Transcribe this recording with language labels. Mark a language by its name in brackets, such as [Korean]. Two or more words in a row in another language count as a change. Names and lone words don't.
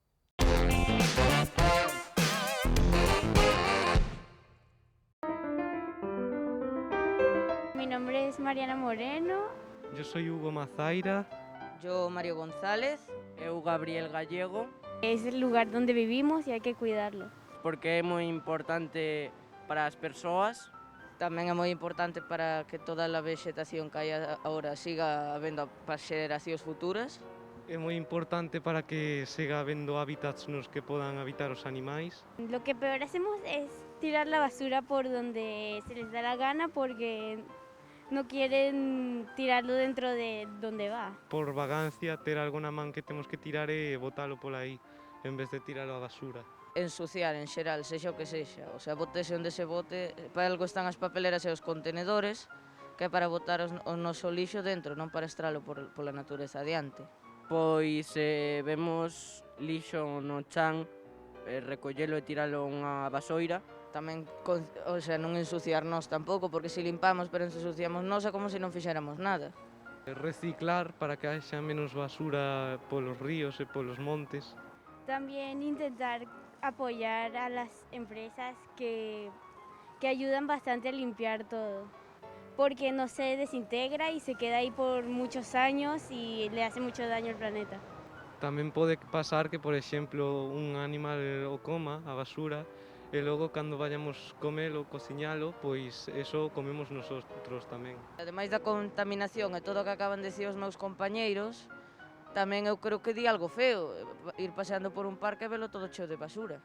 [Spanish] Mi nombre es Mariana Moreno. Yo soy Hugo Mazaira. Yo, Mario González. Eu, Gabriel Gallego. Es el lugar donde vivimos y hay que cuidarlo. [Galician] Porque é moi importante para as persoas. Tamén é moi importante para que toda a vegetación que hai agora siga habendo para as xeracións futuras. É moi importante para que siga habendo hábitats nos que podan habitar os animais. [Spanish] Lo que peor hacemos es tirar la basura por donde se les da la gana porque no quieren tirarlo dentro de donde va. [Galician] Por vagancia, ter algo na man que temos que tirar e botalo pola aí, en vez de tiralo á basura. Ensuciar en xeral, sexa o que sexa. [Spanish] O sea, [Galician] botese onde se bote. Para algo están as papeleras e os contenedores, que é para botar o noso lixo dentro, non para estralo pola natureza adiante. Pois vemos lixo no chan, recollelo e tiralo a unha basoira. Tamén, [Spanish] o sea, [Galician] non ensuciarnos tampouco, porque se limpamos pero ensuciamos nós é como se non fixéramos nada. Reciclar para que haxa menos basura polos ríos e polos montes. [Spanish] También intentar apoyar a las empresas que ayudan bastante a limpiar todo, porque no se desintegra y se queda ahí por muchos años y le hace mucho daño al planeta. [Galician] Tamén pode pasar que, por exemplo, un animal o coma, a basura, e logo, cando vayamos comelo, cociñalo, pois [Spanish] eso comemos nosotros [Galician] tamén. Ademais da contaminación e todo o que acaban de decir os meus compañeiros, tamén eu creo que di algo feo, ir paseando por un parque e velo todo cheo de basura.